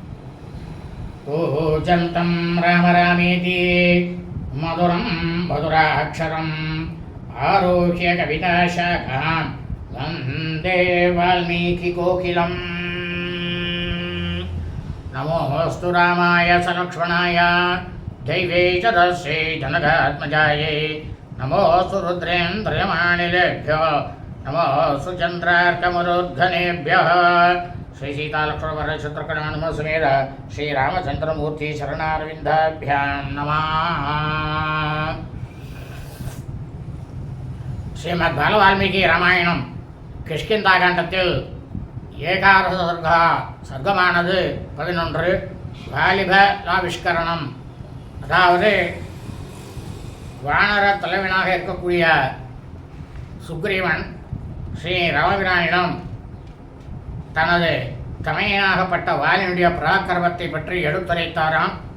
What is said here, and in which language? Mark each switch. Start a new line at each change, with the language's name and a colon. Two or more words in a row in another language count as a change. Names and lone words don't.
Sanskrit: ओजन्तं रामरामेति मधुरं मधुराक्षरम् आरुह्य कविताशाखां वन्दे वाल्मीकि कोकिलम्. नमोऽस्तु रामाय सलक्ष्मणाय देव्यै च तस्यै जनकात्मजायै नमोऽस्तु रुद्रेन्द्रयमानिलेभ्यो नमोऽस्तु चन्द्रार्कमरुद्गणेभ्यः. श्री सीतालक्ष्मण वरदशत्रुघ्न समेत श्री रामचंद्रमूर्ति शरणारविंदाभ्यां नमः. श्रीमद् बालवाल्मीकि रामायणम्
Tamil: கிஷ்கிந்தா காண்டத்தில் ஏகாதச சர்க்கமானது 11. வாலிபலாவிஷ்கரணம், அதாவது வானர தலைவனாக இருக்கக்கூடிய சுக்ரீவன் ஸ்ரீ ராமபிரானிடம் தனது தமையனாகப்பட்ட வாலினுடைய பராக்கிரமத்தை பற்றி எடுத்துரைத்தாராம்.